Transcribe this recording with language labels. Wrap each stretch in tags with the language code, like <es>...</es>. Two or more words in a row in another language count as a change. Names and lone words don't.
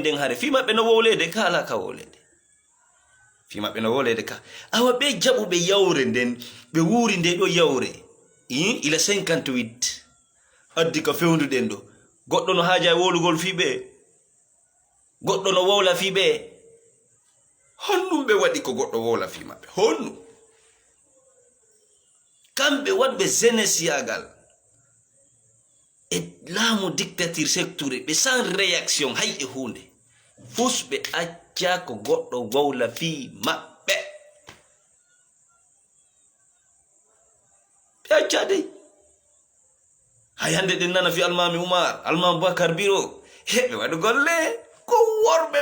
<ff>den hare fima be no wolede kala ka wolede fima be no wolede ka awa be jabube yawre den be wuri de do yawre ila 58 addi ka fewndu den do goddo no haaja wolugol fibe goddo no wowla fibe honnum be wadi ko goddo wowla fi mabbe honnu kambe wadbe jeunesse yagal et laamu dictature secteur be</ff> <fr>sans réaction</fr> <ff>hay e hunde fusbe acca ko goddo wowla fi mabbe be acca de hayande den nana fi almami Umar almam Bakar Biro hebe wadu golle ko worbe</ff>